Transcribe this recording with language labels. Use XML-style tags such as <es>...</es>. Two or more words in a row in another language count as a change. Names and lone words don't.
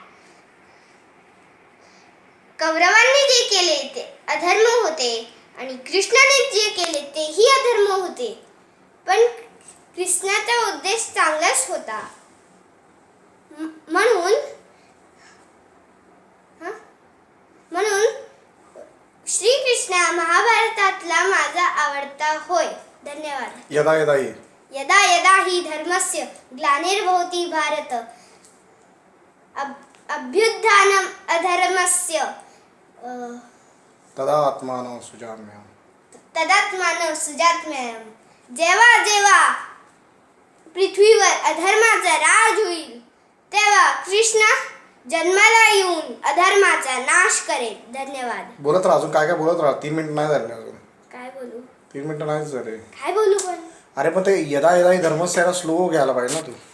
<mr>कौरवांनी जे केले ते अधर्म होते आणि कृष्णाने जे केले तेही अधर्म होते, पण कृष्णाचा उद्देश चांगलाच होता. म्हणून श्रीकृष्ण महाभारतातला माझा आवडता होय. धन्यवाद.</mr> <sa>यदा यदा हि यदा यदा हि धर्मस्य ग्लानिर्भवति भारत अभ्युत्थानम् अधर्मस्य तदात्मानं सृजाम्यहम्. तदात्मानं सृजाम्यहम्.</sa> <mr>जेव्हा जेव्हा पृथ्वीवर अधर्माचा राज होईल तेव्हा कृष्ण जन्माला येऊन अधर्माचा नाश करेल. धन्यवाद. बोलत राहा, अजून काय काय बोलत राहा. 3 मिनिट नाही झाले अजून. काय बोलू? 3 मिनिट नाहीच झाले. काय बोलू पण? अरे पण ते</mr> <sa>यदा यदा हि</sa> <mr>धर्मस्याला स्लो घ्यायला पाहिजे ना तू.</mr>